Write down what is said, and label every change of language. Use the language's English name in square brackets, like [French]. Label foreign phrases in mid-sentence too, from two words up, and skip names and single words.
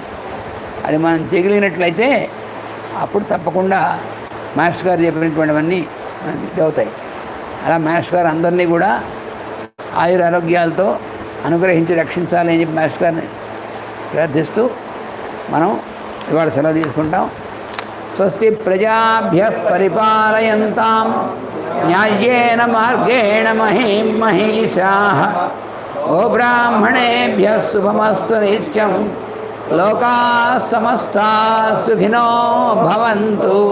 [Telugu] అది మనం చేయగలిగినట్లయితే అప్పుడు తప్పకుండా మాస్టర్ గారు చెప్పినటువంటివన్నీ మనకి ఇదవుతాయి. అలా మాస్టర్ గారు అందరినీ కూడా ఆయురారోగ్యాలతో అనుగ్రహించి రక్షించాలి అని చెప్పి మాస్టర్ గారిని ప్రార్థిస్తూ మనం ఇవాళ సెలవు తీసుకుంటాం. [Sanskrit] స్వస్తి ప్రజాభ్యః పరిపాలయంతాం న్యాయేన మార్గేణ మహీం మహీషాః గోబ్రాహ్మణేభ్యः శుభమస్తు నిత్యం. లోకాః సమస్తాః సుఖినో భవంతు.